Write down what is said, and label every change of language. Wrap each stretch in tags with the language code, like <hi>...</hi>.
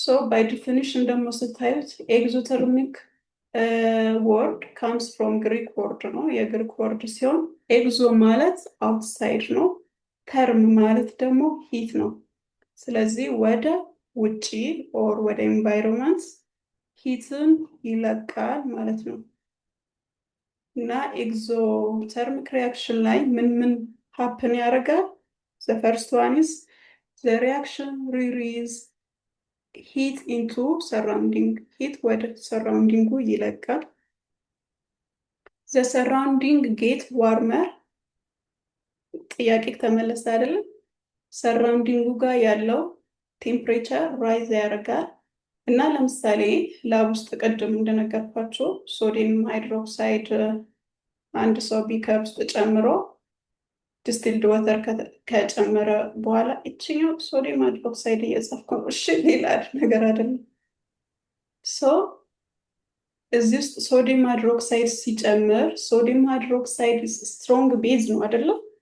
<am>ባይ ዲፊኒሽን ደግሞ ስታዩት ኤግዞተርሚክ ወርድ ካምስ ፍሮም ግሪክ ወርድ ነው፣ የግሪክ ወርድ ሲሆን ኤግዞ ማለት አውትሳይድ ነው፣ ተርም ማለት ደግሞ ሂት ነው። ስለዚህ ወደ ውጪ ኦር ወደ ኤንቫይሮንመንት ሂትን ይለቃል ማለት ነው። እና ኤግዞተርሚክ ሪያክሽን ላይ ምን ሀፕን ያደርጋል?</am> <en>The first one is the reaction release heat into surrounding. heat</en> <am>ወደ</am> <en>surrounding</en> <am>ይለቃል።</am> <en>The surrounding get warmer.</en> <am>ጥያቄ ተመለሰ አይደለም? surrounding ጋር ያለው ቴምፕሬቸር ራይዝ ያደርጋል እና ለምሳሌ ላብ ውስጥ ቅድም እንደነገርኳቸው ሶዲየም ሃይድሮክሳይድ አንድ ሰው ቢከር ውስጥ ጨምሮ ዲስቲልድ ወተር ከጨመረ በኋላ እችኛው ሶዲየም ሃይድሮክሳይድ እየጻፍኩ ነው። እሺ ሌላ ነገር አይደለም። እዚህ ውስጥ ሶዲየም ሃይድሮክሳይድ ሲጨምር ሶዲየም ሃይድሮክሳይድ ስትሮንግ ቤዝ ነው አይደለም?</am>